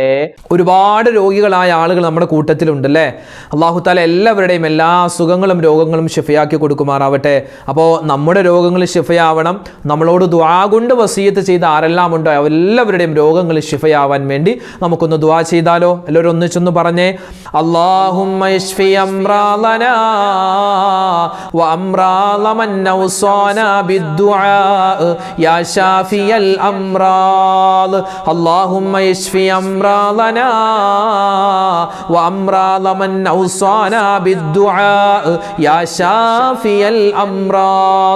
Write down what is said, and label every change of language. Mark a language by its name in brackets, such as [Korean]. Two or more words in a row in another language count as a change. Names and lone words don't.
[Malayalam] ഒരുപാട് രോഗികളായ ആളുകൾ നമ്മുടെ കൂട്ടത്തിലുണ്ടല്ലേ. [Arabic] الله تعالى [Malayalam] എല്ലാവരുടെയും എല്ലാ അസുഖങ്ങളും രോഗങ്ങളും ശിഫയാക്കി കൊടുക്കുമാറാവട്ടെ. അപ്പോൾ നമ്മുടെ രോഗങ്ങൾ ശിഫയാവണം. നമ്മളോട് ദുആ കൊണ്ട് വസിയത്ത് ചെയ്ത ആരെല്ലാം ഉണ്ടോ എല്ലാവരുടെയും രോഗങ്ങൾ ശിഫയാവാൻ വേണ്ടി നമുക്കൊന്ന് ദുആ ചെയ്താലോ? എല്ലാവരും ഒന്നിച്ചൊന്ന് പറഞ്ഞേ. [Arabic] اللهم اشفي أمراضنا وأمراض من أوصانا بالدعاء يا شافي الأمراض. اللهم اشفي أمراضنا وأمراض من أوصانا بالدعاء يا شافي الأمراض.